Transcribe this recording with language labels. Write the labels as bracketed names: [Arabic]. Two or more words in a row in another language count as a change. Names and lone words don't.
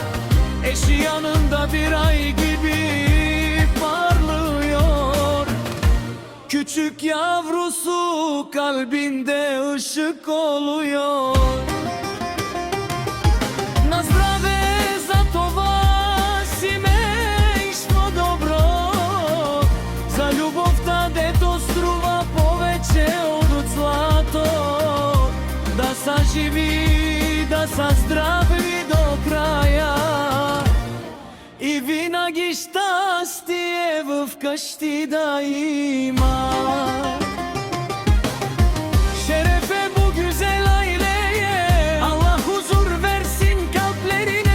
[Turkish] Eşi yanında bir ay gibi parlıyor. Küçük yavrusu kalbinde ışık oluyor. [Polish] Na zdrowie [Bulgarian] за то семейство добро, za любов та дето струва повече от злато. Да са живи, да са здрави до края и винаги щастие в къщи да има. [Turkish] Şerefe bu güzel aileye, Allah huzur versin kalplerine.